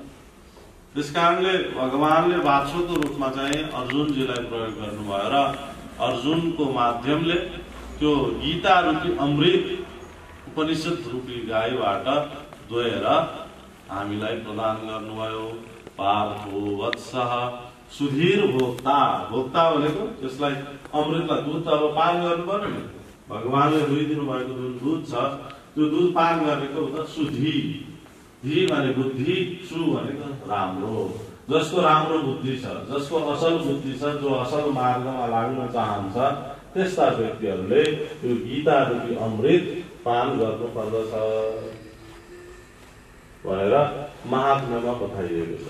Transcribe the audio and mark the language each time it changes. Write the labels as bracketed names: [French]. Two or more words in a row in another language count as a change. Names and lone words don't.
[Nepali] त्यसकारणले भगवानले बाछोको रूपमा चाहिँ अर्जुनजीलाई प्रयोग गर्नुभयो र अर्जुनको माध्यमले त्यो गीता रूपी अमृत उपनिषद रूपी गाईबाट दोहेर हामीलाई प्रदान गर्नुभयो। [Sanskrit] पार्थो वत्सः सुधीर भोक्ता। [Nepali] भोक्ता भनेको त्यसलाई अमृतलाई दुध त अब पान गर्नु पर्यो नि। भगवानले दुहिदिनु भएको जुन दुध छ त्यो दुध पान गरेको त सुधी। धी भने बुद्धि, सु भनेको राम्रो। जसको राम्रो बुद्धि छ, जसको असल बुद्धि छ, जो असल मार्गमा लाग्न चाहन्छ, त्यस्ता व्यक्तिहरूले यो गीता रूपी अमृत पान गर्नु पर्दछ भनेर महात्म्यमा बताइएको छ।